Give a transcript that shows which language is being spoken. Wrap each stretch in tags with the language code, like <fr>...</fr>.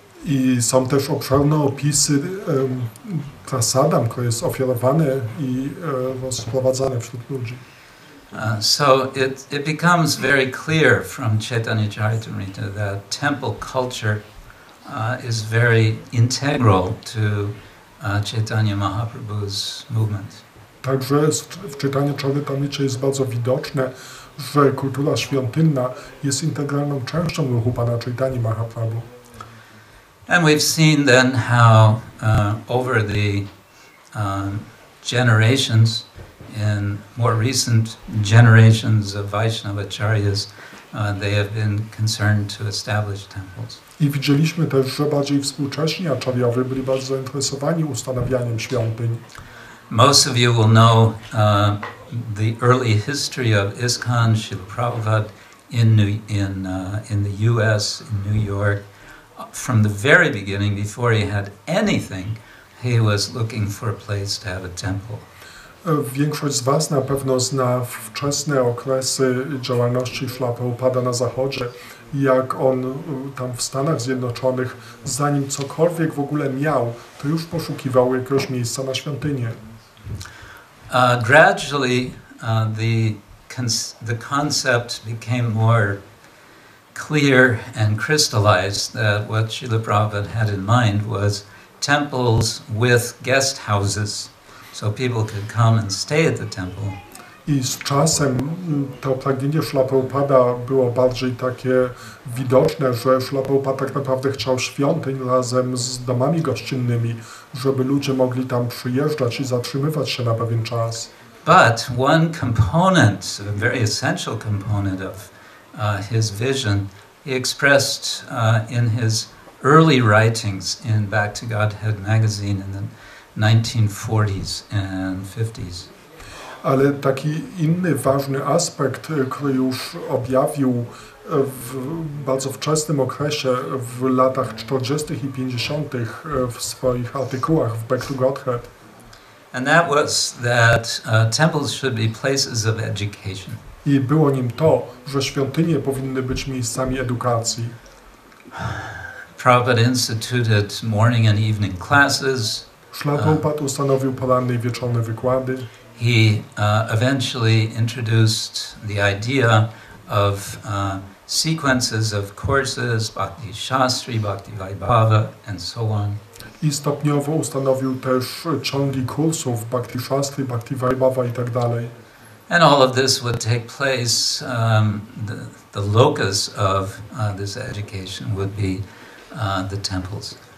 <pl>I są też obszerne opisy prasadam, które jest ofiarowane i rozprowadzane wśród ludzi.</pl> <en>So it becomes very clear from Chaitanya Charitamrita that temple culture is very integral to Chaitanya Mahaprabhu's movement.</en> <pl>Także w czytaniu Charitamrity jest bardzo widoczne, że kultura świątynna jest integralną częścią ruchu Pana Chaitanya Mahaprabhu.</pl> <en>And we've seen then how over the generations, in more recent generations of Vaishnavacharyas, they have been concerned to establish temples.</en> <pl>I widzieliśmy też, że bardziej współcześni acharyowie byli bardzo zainteresowani ustanawianiem świątyń.</pl> <en>Most of you will know the early history of ISKCON, Srila Prabhupada in the U.S., in New York. From the very beginning, before he had anything, he was looking for a place to have a temple.</en> <pl>Większość z Was na pewno zna wczesne okresy działalności Szrila Prabhupada na Zachodzie, jak on tam w Stanach Zjednoczonych, zanim cokolwiek w ogóle miał, to już poszukiwał jakiegoś miejsca na świątynię.</pl> <en>Gradually, the concept became more clear and crystallized that what Srila Prabhupada had in mind was temples with guest houses, so people could come and stay at the temple.</en> <pl>I z czasem to pragnienie Szrila Prabhupada było bardziej takie widoczne, że Szrila Prabhupada tak naprawdę chciał świątyń razem z domami gościnnymi, żeby ludzie mogli tam przyjeżdżać i zatrzymywać się na pewien czas.</pl> <en>But one component, a very essential component of his vision, he expressed in his early writings in Back to Godhead magazine in the 1940s and 50s.</en> <pl>Ale taki inny ważny aspekt, który już objawił w bardzo wczesnym okresie, w latach 40. i 50. w swoich artykułach w Back to Godhead.</pl> <en>And that was that temples should be places of education.</en> <pl>I było nim to, że świątynie powinny być miejscami edukacji.</pl> <en>Prabhupada instituted morning and evening classes.</en> <pl>Szrila Prabhupada ustanowił poranne i wieczorne wykłady.</pl> <en>He eventually introduced the idea of sequences of courses, Bhakti Shastri, Bhakti Vaibhava, and so on.</en> <pl>I stopniowo ustanowił też ciągi kursów Bhakti Shastri, Bhakti Vaibhava i tak dalej.</pl> <en>And all of this would take place, the locus of this education would be the temples.</en>